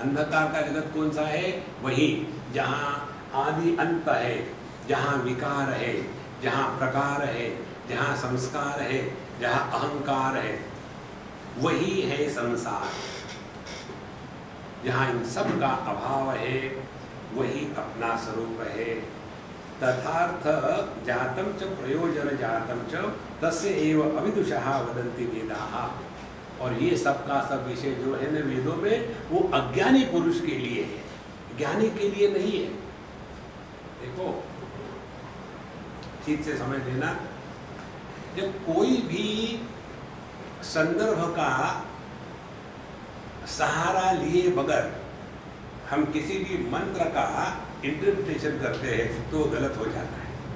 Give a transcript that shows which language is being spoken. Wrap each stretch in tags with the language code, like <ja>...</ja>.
<hi>अंधकार का जगत कौन सा है? वही जहाँ आदि अंत है, जहाँ विकार है, जहाँ प्रकार है, जहाँ संस्कार है, जहाँ अहंकार है, वही है संसार। जहाँ इन सब का अभाव है वही अपना स्वरूप है।</hi> <sa>तथार्थ जातम च प्रयोजन जातम च तस्य एव अविदुषः वदन्ति वेदाः।</sa> <hi>और ये सब का सब विषय जो है ना वेदों में, वो अज्ञानी पुरुष के लिए है, ज्ञानी के लिए नहीं है। देखो ठीक से समझ लेना, जब कोई भी संदर्भ का सहारा लिए बगैर हम किसी भी मंत्र का इंटरप्रिटेशन करते हैं तो गलत हो जाता है।</hi>